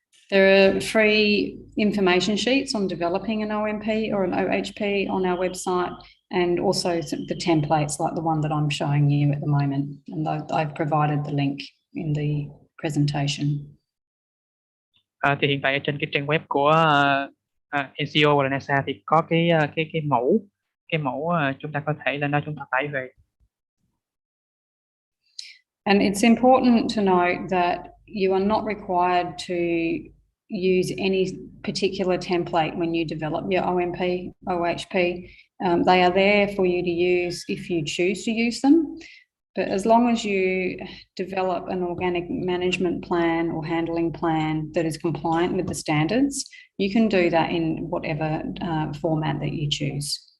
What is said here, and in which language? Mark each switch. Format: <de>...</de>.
<en>There are free information sheets on developing an OMP or an OHP on our website, and also the templates like the one that I'm showing you at the moment, and I've provided the link in the presentation.</en> <vi>Thì hiện tại ở trên cái trang web của NCO hoặc là NASAA thì có cái mẫu chúng ta có thể lên đó chúng ta tải về.</vi> <en>And it's important to note that you are not required to use any particular template when you develop your OMP, OHP. They are there for you to use if you choose to use them. But as long as you develop an organic management plan or handling plan that is compliant with the standards, you can do that in whatever format that you choose.</en>